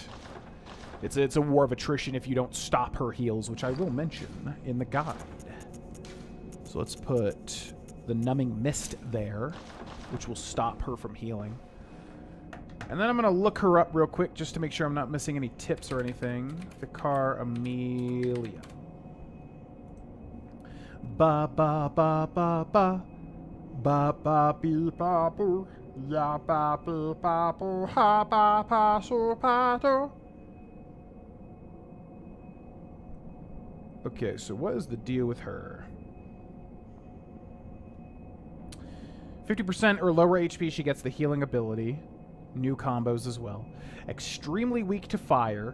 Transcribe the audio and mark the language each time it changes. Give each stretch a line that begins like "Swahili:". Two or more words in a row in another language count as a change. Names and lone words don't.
English: It's a war of attrition if you don't stop her heals, which I will mention in the guide. So let's put the numbing mist there, which will stop her from healing. And then I'm going to look her up real quick just to make sure I'm not missing any tips or anything. Vicar Amelia. Ba ba ba ba ba. Ba ba bee ba boo. Ya ba bee ba boo. Ha ba pa so pa do. Okay, so what is the deal with her? 50% or lower HP, she gets the healing ability. New combos as well. Extremely weak to fire.